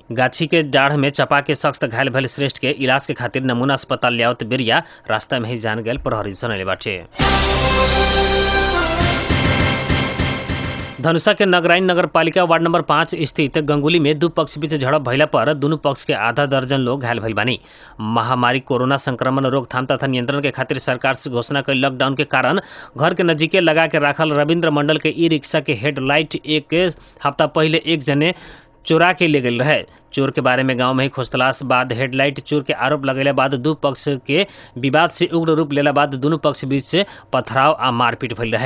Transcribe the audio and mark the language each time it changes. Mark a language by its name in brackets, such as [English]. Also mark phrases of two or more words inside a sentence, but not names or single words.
[Bhojpuri] गाछी के डाढ़ में चपा के सख्त घायल भइल श्रेष्ठ के इलाज के खातिर नमूना अस्पताल लियावत बेरिया रास्ता में ही जान गयल प्रहरी जनैले बाटे। धनुषा के नगराइन नगर पालिका वार्ड नंबर 5 स्थित गंगुली में 2 पक्ष बीच झड़प भइला पर दोनों पक्ष के आधा दर्जन लोग घायल भइल बानी। महामारी कोरोना संक्रमण रोकथाम तथा नियंत्रण के खातिर सरकार से घोषणा कईल लॉकडाउन के कारण घर के नजीके लगा के राखल रविंद्र मंडल के ई रिक्शा के हेडलाइट एक हफ्ता पहले एक जने चोरा के ले गए रहे। चोर के बारे में गांव में ही खोजतलाश बाद हेडलाइट चोर के आरोप लगेला बाद दू पक्ष के विवाद से उग्र रूप लेला बाद दोनों पक्ष बीच से पथराव आ मारपीट भइल रहे।